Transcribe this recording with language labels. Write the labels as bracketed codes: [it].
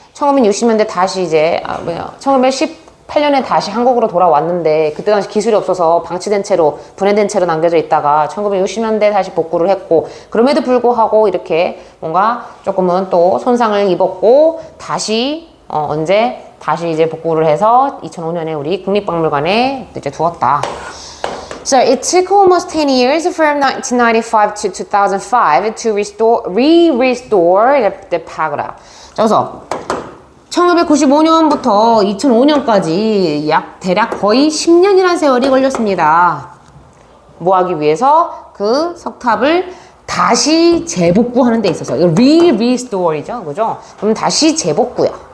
[ko] 1960년대 다시 이제 1918년에 다시 한국으로 돌아왔는데, 그때 당시 기술이 없어서 방치된 채로, 분해된 채로 남겨져 있다가 1960년대 다시 복구를 했고, 그럼에도 불구하고 이렇게 뭔가 조금은 또 손상을 입었고, 다시 언제 다시 이제 복구를 해서 2005년에 우리 국립박물관에 이제 두었다. [en] So it took almost 10 years from 1995 to 2005 to restore the pagoda. [ko] 그래서 1995년부터 2005년까지 대략 거의 10년이라는 세월이 걸렸습니다. 뭐 하기 위해서? 그 석탑을 다시 재복구하는 데 있어서. 이거 restore이죠. 그죠? 그럼 다시 재복구야.